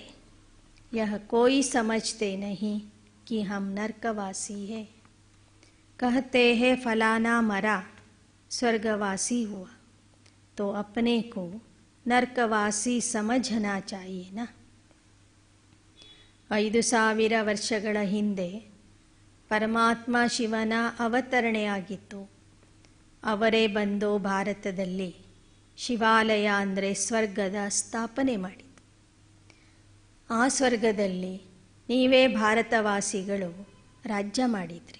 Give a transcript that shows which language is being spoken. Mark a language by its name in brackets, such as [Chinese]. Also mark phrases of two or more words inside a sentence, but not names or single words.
[Hindi] यह कोई समझते नहीं कि हम नरकवासी हैं. कहते हैं फलाना मरा स्वर्गवासी हुआ, तो अपने को नरकवासी समझना चाहिए ना. [Kannada] 5000 ವರ್ಷಗಳ ಹಿಂದೆ ಪರಮಾತ್ಮ ಶಿವನ ಅವತರಣೆಯಾಗಿತ್ತು. ಅವರೇ ಬಂದು ಭಾರತದಲ್ಲಿ ಶಿವಾಲಯ ಅಂದರೆ ಸ್ವರ್ಗದ ಸ್ಥಾಪನೆ ಮಾಡಿತು. ಆ ಸ್ವರ್ಗದಲ್ಲಿ ನೀವೇ ಭಾರತವಾಸಿಗಳು ರಾಜ್ಯ ಮಾಡಿದ್ರಿ.